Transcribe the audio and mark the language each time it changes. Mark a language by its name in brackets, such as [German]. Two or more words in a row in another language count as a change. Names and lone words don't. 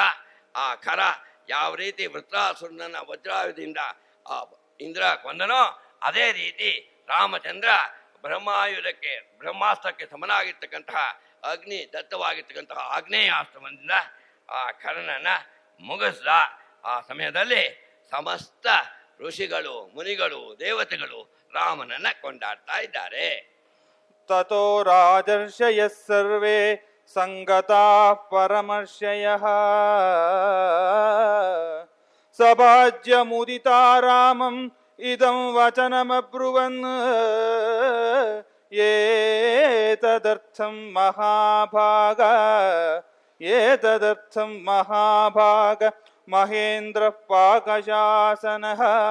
[Kannada] ಆ ಖರ ಯಾವ ರೀತಿ ವೃತ್ರಾಸುರನನ್ನ ವಜ್ರಾಯುಧದಿಂದ ಆ ಇಂದ್ರ ಕೊಂದನೋ, ಅದೇ ರೀತಿ ರಾಮಚಂದ್ರ ಬ್ರಹ್ಮಾಯುಧಕ್ಕೆ ಬ್ರಹ್ಮಾಸ್ತ್ರಕ್ಕೆ ಸಮನಾಗಿರ್ತಕ್ಕಂತಹ ಅಗ್ನಿ ದತ್ತವಾಗಿರ್ತಕ್ಕಂತಹ ಆಗ್ನೇಯಾಸ್ತ್ರದಿಂದ ಆ ಖರನನ್ನ ಮುಗಿಸ್ದ. ಆ ಸಮಯದಲ್ಲಿ ಸಮಸ್ತ ಋಷಿಗಳು, ಮುನಿಗಳು, ದೇವತೆಗಳು ರಾಮನನ್ನ ಕೊಂಡಾಡ್ತಾ ಇದ್ದಾರೆ. [Sanskrit] ತತೋ ರಾಜರ್ಷಯಃ ಸರ್ವೇ ಸಂಗತಾ ಪರಮರ್ಷಯಃ ಸಭಾಜ್ಯ ಮುದಿತಾ ರಾಮಂ ಇದಂ ವಚನಮಬ್ರುವನ್ ಏತದರ್ಥಂ ಮಹಾಭಾಗ ಏತದರ್ಥಂ ಮಹಾಭಾಗ ಮಹೇಂದ್ರ ಪಾಕಶಾಸನಃ